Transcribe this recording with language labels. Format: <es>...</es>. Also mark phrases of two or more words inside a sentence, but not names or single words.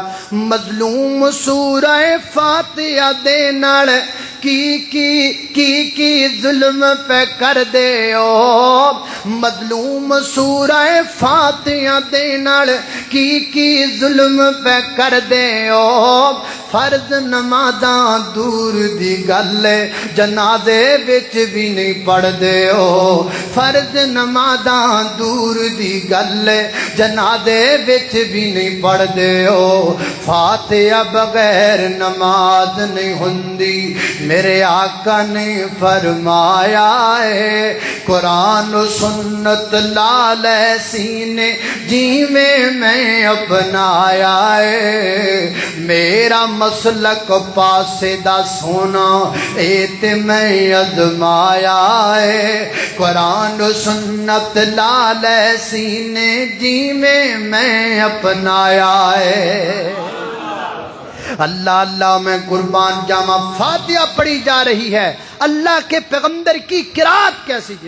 <pa>مظلوم سورہ فاتحہ دے نال کی ظلم پہ کر دے او، مظلوم سورہ فاتحہ دے نال کی ظلم پہ کر دے او، فرض نمازاں دور دی گل جنازے وچ بھی نہیں پڑھ دے او، فرض نمازاں دور دی گل جنازے وچ بھی نہیں پڑھ دے او، فاتحہ بغیر نماز نہیں ہوندی۔ میرے آقا نے فرمایا ہے قرآن و سنت لال سینے جی میں اپنایا ہے، میرا مسلک پاسے دا سونا ایت میں ازمایا ہے، قرآن و سنت لال سینے جی میں اپنایا ہے۔ اللہ اللہ میں قربان جاما فاتحہ پڑھی جا رہی ہے،</pa> <ur>اللہ کے پیغمبر کی قرات کیسی تھی؟</ur>